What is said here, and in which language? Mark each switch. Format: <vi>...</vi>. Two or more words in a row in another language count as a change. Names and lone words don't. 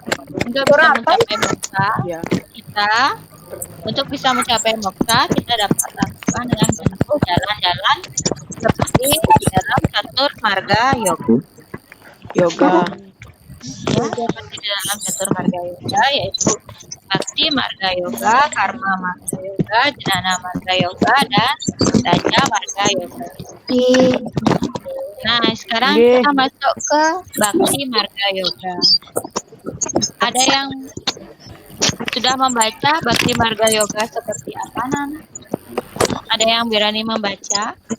<id>Ya. untuk bisa mencapai moksha, kita dapat lakukan dengan menempuh jalan-jalan seperti di dalam catur marga yoga. Yoga. Ya, seperti di dalam catur marga yoga, yaitu Bhakti marga yoga, Karma marga yoga, Jnana marga yoga, dan Raja marga yoga. Nah, sekarang Oke. kita masuk ke Bhakti marga yoga. Ada yang sudah membaca Bhakti marga yoga seperti apa, Nana? Ada yang berani membaca?</id>